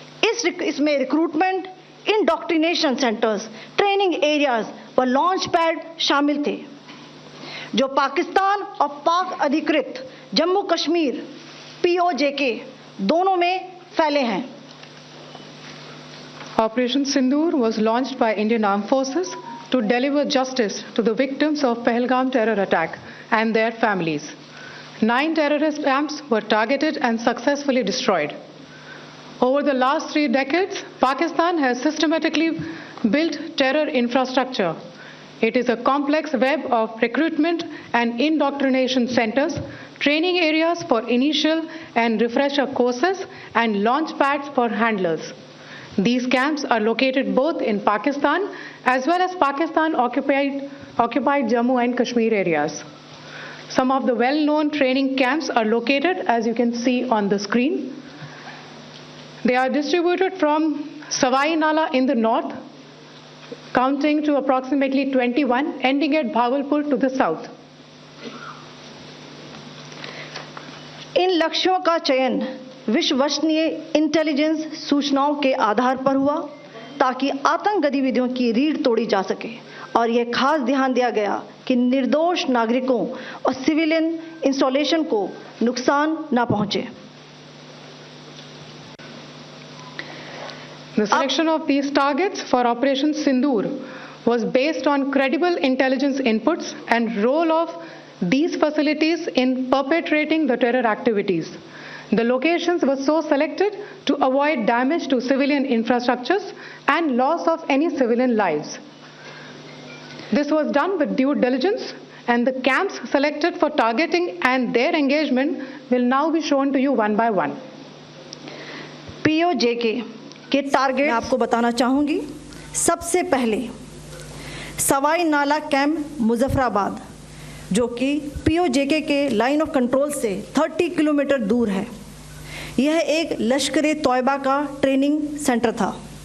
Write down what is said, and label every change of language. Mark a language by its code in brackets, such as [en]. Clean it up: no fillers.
[hi] इसमें recruitment, indoctrination centres, training areas व launch pad शामिल थे, जो पाकिस्तान और पाक अधिकृत जम्मू कश्मीर POJK दोनों में फैले हैं। [en] Operation Sindoor was launched by Indian Armed Forces to deliver justice to the victims of Pahalgam terror attack and their families. 9 terrorist camps were targeted and successfully destroyed. Over the last 3 decades, Pakistan has systematically built terror infrastructure. It is a complex web of recruitment and indoctrination centers, training areas for initial and refresher courses, and launch pads for handlers. These camps are located both in Pakistan as well as Pakistan-occupied Jammu and Kashmir areas. Some of the well-known training camps are located, as you can see on the screen. They are distributed from Savai Nala in the north, counting to approximately 21, ending at Bhagalpur to the south. [hi] इन लक्ष्यों का चयन विश्वसनीय intelligence सूचनाओं के आधार पर हुआ ताकि आतंक गतिविधियों की रीढ़ तोड़ी जा सके, और यह खास ध्यान दिया गया कि निर्दोष नागरिकों और सिविलियन इंस्टॉलेशन को नुकसान न पहुंचे। [en] The selection of these targets for Operation Sindoor was based on credible intelligence inputs and role of these facilities in perpetrating the terror activities. The locations were so selected to avoid damage to civilian infrastructures and loss of any civilian lives. This was done with due diligence, and the camps selected for targeting and their engagement will now be shown to you one by one. [hi] POJK के target आपको बताना चाहूँगी। सबसे पहले सवाई नाला camp Muzaffarabad, जो कि POJK के लाइन ऑफ कंट्रोल से 30 किलोमीटर दूर है। यह एक लश्कर तौयबा का ट्रेनिंग सेंटर था।